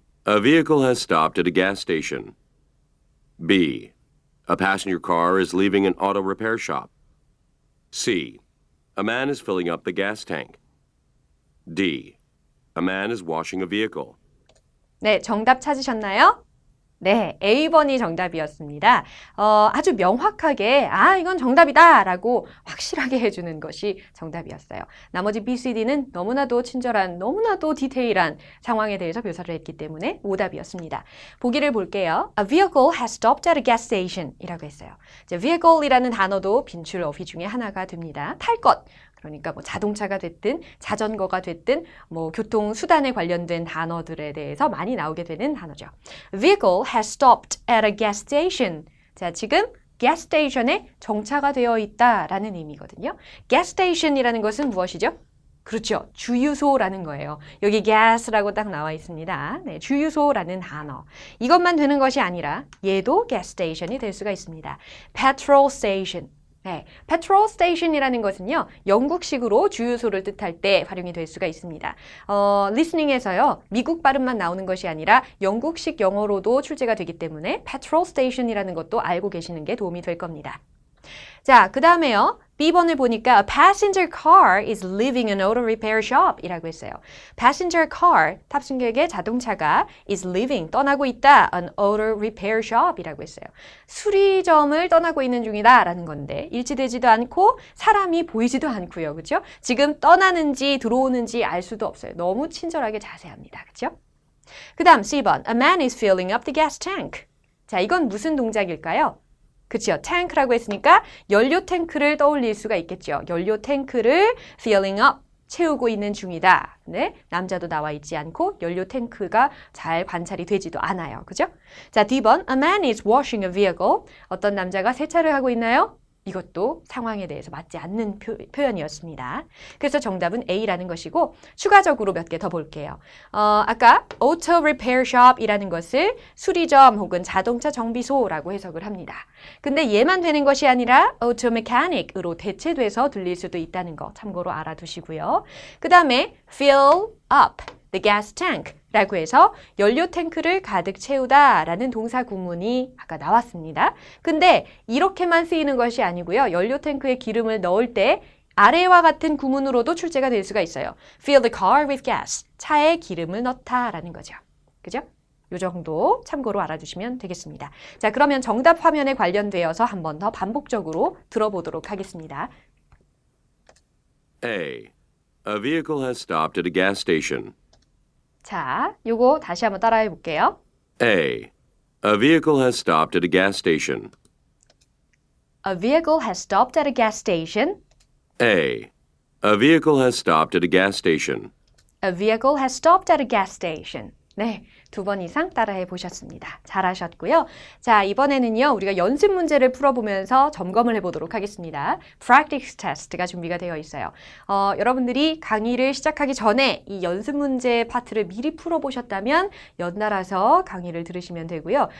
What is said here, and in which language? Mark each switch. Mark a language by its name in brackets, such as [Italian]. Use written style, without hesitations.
[English] A vehicle has stopped at a gas station. B. A passenger car is leaving an auto repair shop. C. A man is filling up the gas tank. D. A man is washing a vehicle. [Korean] 네, 정답 찾으셨나요? 네, A번이 정답이었습니다. 아주 명확하게 이건 정답이다 라고 확실하게 해주는 것이 정답이었어요. 나머지 B, C, D는 너무나도 친절한, 너무나도 디테일한 상황에 대해서 묘사를 했기 때문에 오답이었습니다. 보기를 볼게요. [English] A vehicle has stopped at a gas station [Korean] 이라고 했어요. 이제 vehicle이라는 단어도 빈출 어휘 중에 하나가 됩니다. 탈 것. 그러니까 뭐 자동차가 됐든 자전거가 됐든 뭐 교통수단에 관련된 단어들에 대해서 많이 나오게 되는 단어죠. [English] Vehicle has stopped at a gas station. [Korean] 자, 지금 gas station에 정차가 되어 있다라는 의미거든요. gas station이라는 것은 무엇이죠? 그렇죠. 주유소라는 거예요. 여기 gas라고 딱 나와 있습니다. 네, 주유소라는 단어. 이것만 되는 것이 아니라 얘도 gas station이 될 수가 있습니다. [English] petrol station. [Korean] 네, petrol station이라는 것은요, 영국식으로 주유소를 뜻할 때 활용이 될 수가 있습니다. listening에서요, 미국 발음만 나오는 것이 아니라 영국식 영어로도 출제가 되기 때문에 petrol station이라는 것도 알고 계시는 게 도움이 될 겁니다. 자, 그 다음에요. B번을 보니까 [English] a passenger car is leaving an auto repair shop [Korean] 이라고 했어요. passenger car, 탑승객의 자동차가 [English] is leaving, [Korean] 떠나고 있다. [English] an auto repair shop [Korean] 이라고 했어요. 수리점을 떠나고 있는 중이다 라는 건데 일치되지도 않고 사람이 보이지도 않고요. 그렇죠? 지금 떠나는지 들어오는지 알 수도 없어요. 너무 친절하게 자세합니다. 그렇죠? 그 다음 C번, [English] a man is filling up the gas tank. [Korean] 자, 이건 무슨 동작일까요? 그렇죠. 탱크라고 했으니까 연료 탱크를 떠올릴 수가 있겠죠. 연료 탱크를 [English] filling up, [Korean] 채우고 있는 중이다. 네, 남자도 나와 있지 않고 연료 탱크가 잘 관찰이 되지도 않아요. 그죠? 자, D번, [English] a man is washing a vehicle. [Korean] 어떤 남자가 세차를 하고 있나요? 이것도 상황에 대해서 맞지 않는 표현이었습니다. 그래서 정답은 A라는 것이고 추가적으로 몇 개 더 볼게요. 아까 auto repair shop이라는 것을 수리점 혹은 자동차 정비소라고 해석을 합니다. 근데 얘만 되는 것이 아니라 auto mechanic으로 대체돼서 들릴 수도 있다는 거 참고로 알아두시고요. 그 다음에 [English] fill up the gas tank [Korean] 라고 해서 연료 탱크를 가득 채우다 라는 동사 구문이 아까 나왔습니다. 근데 이렇게만 쓰이는 것이 아니고요. 연료 탱크에 기름을 넣을 때 아래와 같은 구문으로도 출제가 될 수가 있어요. [English] Fill the car with gas. [Korean] 차에 기름을 넣다 라는 거죠. 그죠? 이 정도 참고로 알아두시면 되겠습니다. 자, 그러면 정답 화면에 관련되어서 한 번 더 반복적으로 들어보도록 하겠습니다. [English] A. A vehicle has stopped at a gas station. 자, 요거 다시 한번 따라해 볼게요. A. A vehicle has stopped at a gas station. A vehicle has stopped at a gas station. A. A vehicle has stopped at a gas station. A vehicle has stopped at a gas station. [Korean] 네, 2번 이상 따라해 보셨습니다. 잘하셨고요. 자, 이번에는요, 우리가 연습 문제를 풀어보면서 점검을 해보도록 하겠습니다. Practice test가 준비가 되어 있어요. 여러분들이 강의를 시작하기 전에 이 연습 문제 파트를 미리 풀어보셨다면 연달아서 강의를 들으시면 되고요.